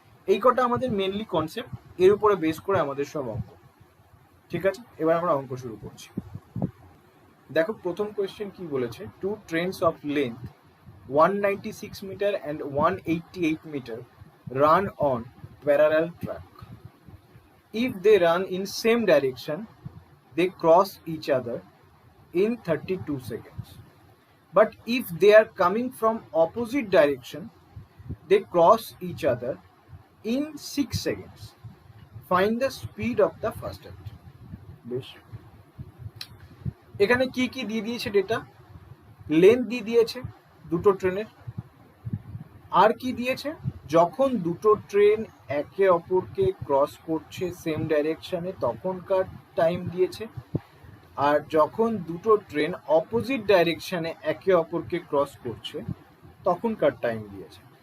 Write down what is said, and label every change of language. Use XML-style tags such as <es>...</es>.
<bn>এই কটা আমাদের মেনলি কনসেপ্ট, এর উপরে বেস করে আমাদের সব অঙ্ক। ঠিক আছে? এবার আমরা অঙ্ক শুরু করছি। দেখো প্রথম কোয়েশ্চেন কি বলেছে,</bn> <en>Two trains of length 196 meter and 188 meter run on parallel track. If they run in same direction, they cross each other in 32 seconds. But if they are coming from opposite direction, they cross each other in 6 seconds. Find the speed of the fastest.</en> <bn>বেশ, এখানে কি কি দিয়ে দিয়েছে data? Length দিয়ে দিয়েছে দুটো ট্রেনের, আর কি দিয়েছে? যখন দুটো ট্রেন একে অপরকে ক্রস করছে সেম ডাইরেকশনে তখনকার টাইম দিয়েছে, আর যখন দুটো ট্রেন অপোজিট ডাইরেকশনে একে অপরকে ক্রস করছে তখনকার টাইম দিয়েছে।</bn>